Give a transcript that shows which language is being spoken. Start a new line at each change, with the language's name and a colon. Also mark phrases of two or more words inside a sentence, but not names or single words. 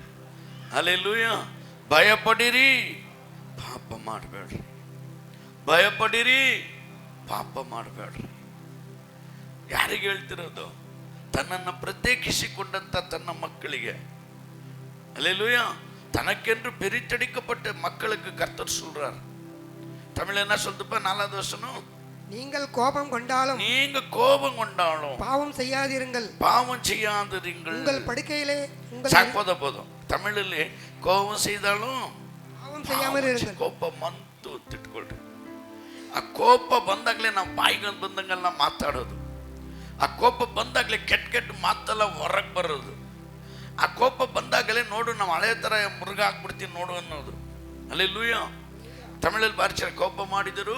Kannada: ಹಲ್ಲೆಲೂಯಾ. ಭಯಪಡಿರಿ, ಪಾಪ ಮಾಡಬೇಡ್ರಿ. ಭಯಪಡಿರಿ, ಪಾಪ ಮಾಡಬೇಡ್ರಿ. ಯಾರಿಗೆ ಹೇಳ್ತಿರೋದು? ತನ್ನನ್ನು ಪ್ರತ್ಯೇಕಿಸಿಕೊಂಡಂತ ತನ್ನ ಮಕ್ಕಳಿಗೆ. ಹಲ್ಲೆಲೂಯಾ.
Tamil: தனக்கென்று பிரித்தெடுக்கப்பட்ட மக்களுக்கு கர்த்தர் சொல்றார். தமிழ் என்ன சொல்லுதுப்பா? 4வது வசனம், நீங்கள் கோபம் கொண்டாலும் பாவம் செய்யாதிருங்கள். பாவம் செய்யாதிருங்கள். உங்கள் படுக்கையிலே போதும். தமிழிலே கோபம் செய்தாலும் பாவம் செய்யாமல் இருங்கள்.
Kannada: ಕೋಪ ಮಂತು ತಿಟ್ಕೊಳ್ರಿ. ಆ ಕೋಪ ಬಂದಾಗಲೇ ನಾವು ಬಾಯಿಗೆ ಬಂದಂಗೆಲ್ಲ ಮಾತಾಡೋದು. ಆ ಕೋಪ ಬಂದಾಗಲೇ ಕೆಟ್ಟ ಮಾತೆಲ್ಲ ಹೊರಗೆ ಬರೋದು. ಆ ಕೋಪ ಬಂದಾಗಲೇ ನೋಡು ನಾವು ಹಳೆ ಥರ ಮುರುಗ ಹಾಕ್ಬಿಡ್ತೀವಿ ನೋಡು ಅನ್ನೋದು. ಹಲ್ಲೆಲೂಯಾ. ತಮಿಳಲ್ಲಿ ಬಾರಿಸ ಕೋಪ ಮಾಡಿದರು